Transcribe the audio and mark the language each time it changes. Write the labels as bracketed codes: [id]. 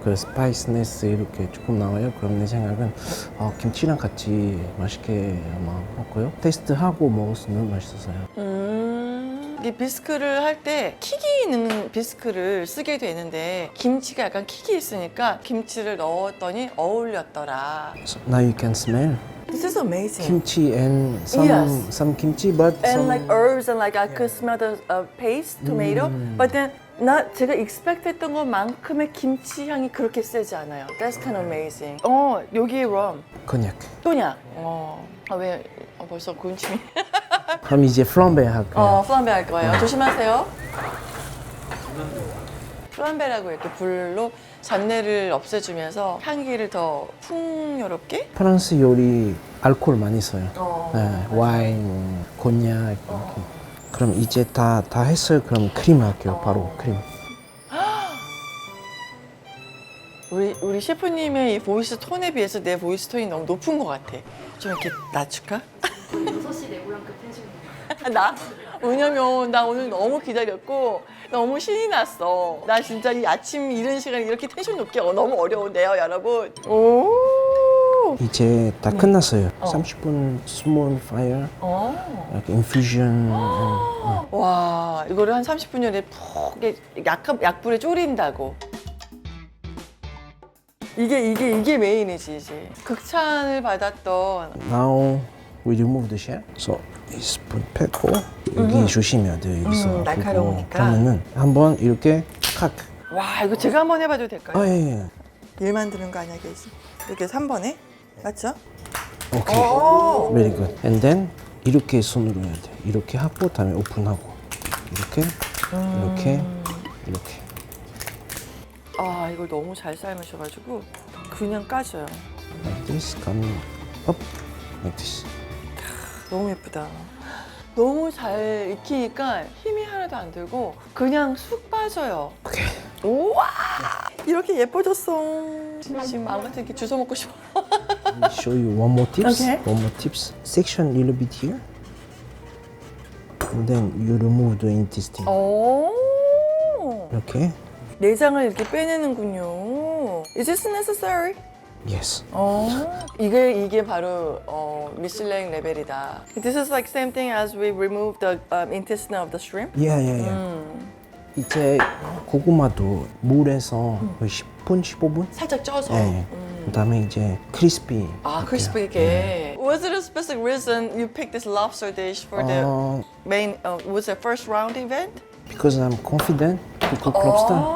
[ko] 그 스파이스네스 이렇게 조금 나와요. 그럼 내 생각은 김치랑 같이 맛있게 아마 먹고요. 테스트하고 먹었을 때 너무 맛있었어요. 이 비스크를 할 때 킥이 있는 비스크를 쓰게 되는데 김치가 약간 킥이 있으니까 김치를 넣었더니 어울렸더라. [en] So now you can smell This is amazing. kimchi and some kimchi, but And some like herbs and like I could smell the paste, tomato. But then [ko] 제가 expect했던 것만큼의 김치 향이 그렇게 세지 않아요. [en] That's kind of amazing. [ko] 여기에 럼, [en] cognac. [ko] 또냐. 왜 벌써 군침이. 그럼 이제 플럼베 할게요. 플람베 할 거예요. 조심하세요. 플람베라고 이렇게 불로 잡내를 없애주면서 향기를 더 풍요롭게. 프랑스 요리 알코올 많이 써요. 네, 와인, 곤약 이렇게. 그럼 이제 다 했어요. 그럼 크림 할게요. 바로 크림. 우리 셰프님의 이 보이스 톤에 비해서 내 보이스 톤이 너무 높은 것 같아. 좀 이렇게 낮출까? 6시 네고랑급 텐션. 나? 왜냐면 나 오늘 너무 기다렸고 너무 신이 났어. 나 진짜 이 아침 이른 시간에 이렇게 텐션 높게 너무 어려운데요, 여러분. 오. 이제 다 끝났어요. [en] 30분 small fire, [ko] 이렇게 [en] infusion. [ko] 와, 이거를 한 30분 전에 푹 약불에 졸인다고. 이게 메인이지 이제. 극찬을 받았던. [en] Now we remove the shell. [ko] So 이 스푼 빼고 여기 조심해야 돼요. 여기서. 날카로우니까. 그러면은 한번 이렇게 칵. 와, 이거 제가 한번 해봐도 될까요? 예. 일 만드는 거 아니야, 계지? 이렇게 3번에 맞죠? 오케이. 오. [en] Very good. And then [ko] 이렇게 손으로 해야 돼. 이렇게 하고 다음에 오픈하고 이렇게 이렇게. 아, 이걸 너무 잘 삶으셔가지고 그냥 까져요. [en] Like this, coming up, like this. [ko] 너무 예쁘다. 너무 잘 익히니까 힘이 하나도 안 들고 그냥 쑥 빠져요. 오케이. 우와! 이렇게 예뻐졌어. 지금 마음 같은 게 주워 먹고 싶어. [en] Let me show you one more tips. Okay. One more tips. Section a little bit here, and then you remove the intestine. [ko] 오. 이렇게. 내장을 이렇게 빼내는군요. [en] Is this necessary? Yes. [ko] 이게 바로 미슐랭 레벨이다. [en] This is like same thing as we remove the intestine of the shrimp. Yeah. [ko] 이제 고구마도 물에서 거의 10분, 15분? 살짝 쪄서. 네. 그다음에 이제 크리스피. 아, 크리스피하게. [en] Was it a specific reason you picked this lobster dish for the main? Was it first round event? Because I'm confident to cook lobster.